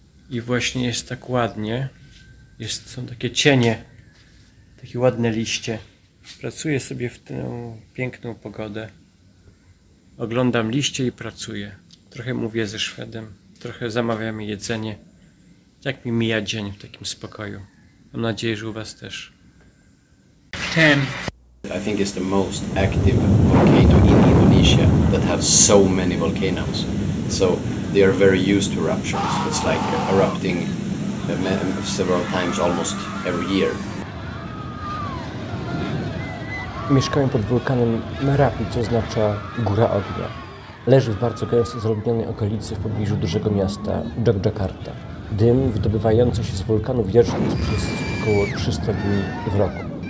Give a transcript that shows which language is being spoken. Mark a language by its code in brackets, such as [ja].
[pl] I właśnie jest tak ładnie. Są takie cienie, takie ładne liście. Pracuję sobie w tę piękną pogodę. Oglądam liście i pracuję. Trochę mówię ze Szwedem, trochę zamawiamy jedzenie. Tak mi mija dzień w takim spokoju. Mam nadzieję, że u was też. 10. [en] I think it's the most active volcano in Indonesia that has so many volcanoes. So they are very used to eruptions. It's like erupting several times almost every year. [pl] Mieszkałem pod wulkanem Merapi, co oznacza góra ognia. Leży w bardzo gęsto zaludnionej okolicy w pobliżu dużego miasta Jogjakarta. Dym wydobywający się z wulkanu widoczny jest przez około 300 dni w roku.